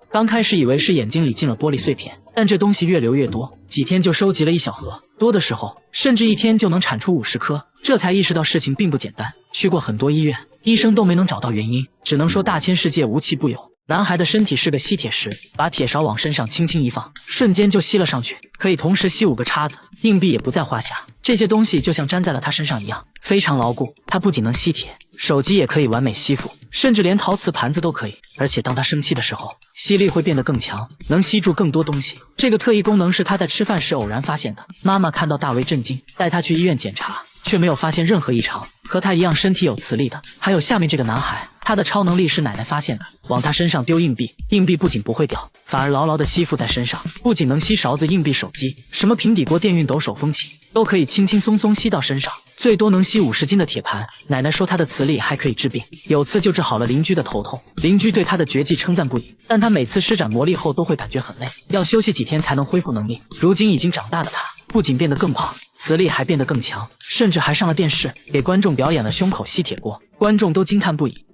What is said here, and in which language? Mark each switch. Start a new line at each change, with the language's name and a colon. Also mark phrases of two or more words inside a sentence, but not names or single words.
Chinese: 剛開始以為是眼睛裡進了玻璃碎片，但這東西越流越多，幾天就收集了1小盒，多的時候甚至一天就能產出50顆，這才意識到事情並不簡单。去過很多醫院，醫生都沒能找到原因，只能說大千世界無奇不有。男孩的身體是個吸鐵石，把鐵勺往身上輕輕一放，瞬間就吸了上去，可以同時吸5個叉子，硬幣也不在話下。這些東西就像粘在了他身上一樣，非常牢固。他不僅能吸鐵，手機也可以完美吸附，甚至连陶瓷盘子都可以。而且當他生气的時候，吸力会变得更強，能吸住更多東西。這個特异功能是他在吃飯時偶然發現的。媽媽看到大為震驚，帶他去醫院檢查，卻沒有發現任何異常。和他一樣身體有磁力的，還有下面這個男孩，他的超能力是奶奶發现的，往他身上丟硬幣，硬幣不僅不會掉，反而牢牢地吸附在身上，不僅能吸勺子、硬幣、手機，什麼平底鍋、電熨斗、手風琴都可以輕輕鬆鬆吸到身上，最多能吸50斤的鐵盤。奶奶說他的磁力還可以治病，有次就治好了鄰居的頭痛，鄰居對他的絕技稱讚不已，但他每次施展魔力後都會感覺很累，要休息幾天才能恢復能力。如今已經長大的他，不僅變得更胖，磁力還變得更強，甚至還上了電視，給觀眾表演了胸口吸鐵鍋，觀眾都驚嘆不已。